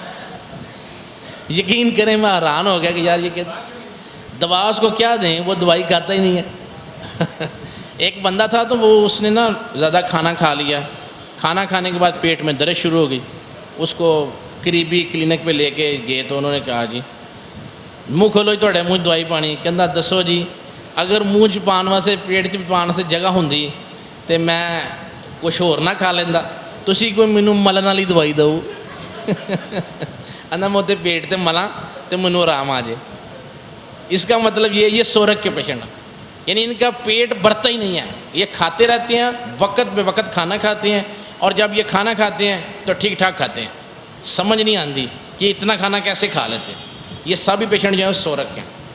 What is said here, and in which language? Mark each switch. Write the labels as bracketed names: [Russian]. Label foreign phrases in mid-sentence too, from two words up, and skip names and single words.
[Urdu] یقین کریں میں حیران ہو گیا کہ یار یہ کہ دوا اس کو کیا دیں، وہ دوائی کھاتا ہی نہیں ہے. ایک بندہ تھا تو وہ اس نے نا زیادہ کھانا کھا لیا. کھانا کھانے کے بعد پیٹ میں درد شروع ہو گئی. اس کو قریبی کلینک پہ لے کے گئے تو انہوں نے کہا جی منہ کھولو تھوڑے منہ دوائی پانی. [Punjabi] کہنا دسو جی اگر منہ چ پان واسطے پیٹ چ پان واسطے جگہ ہوندی تو میں کچھ اور نہ کھا لینا. تسی کوئی مینوں ملن والی دوائی دو. میں تے پیٹ تے ملاں تے مینوں آرام آ جائے. [Urdu] اس کا مطلب یہ سورج کے پیشنٹ یعنی ان کا پیٹ بھرتا ہی نہیں ہے. یہ کھاتے رہتے ہیں، وقت بے وقت کھانا کھاتے ہیں، اور جب یہ کھانا کھاتے ہیں تو ٹھیک ٹھاک کھاتے ہیں. سمجھ نہیں آتی کہ اتنا کھانا کیسے کھا لیتے ہیں. یہ سبھی پیشنٹ جو ہیں سورج کے ہیں.